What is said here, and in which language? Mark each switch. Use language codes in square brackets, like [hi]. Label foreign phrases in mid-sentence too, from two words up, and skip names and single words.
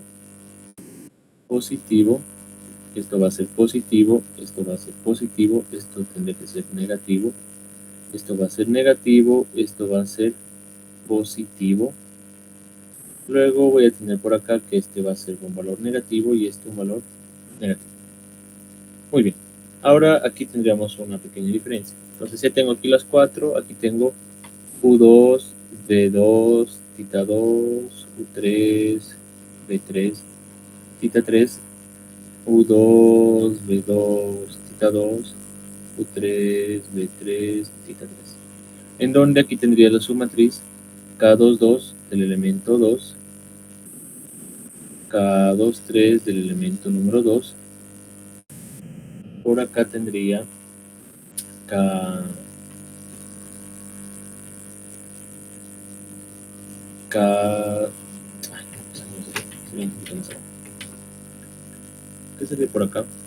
[es] Positivo, esto va a ser positivo, esto va a ser positivo, esto tendría que ser negativo, esto va a ser negativo, esto va a ser positivo. Luego voy a tener por acá que este va a ser un valor negativo y este un valor negativo. Muy bien. Ahora aquí tendríamos una pequeña diferencia. Entonces ya tengo aquí las 4, aquí tengo U2, V2, tita 2, U3, V3, tita 3, U2, V2, tita 2, U3, V3, tita 3. En donde aquí tendría la submatriz K22 del elemento 2, K23 del elemento número 2. Por acá tendría K... ¿Qué sería por acá?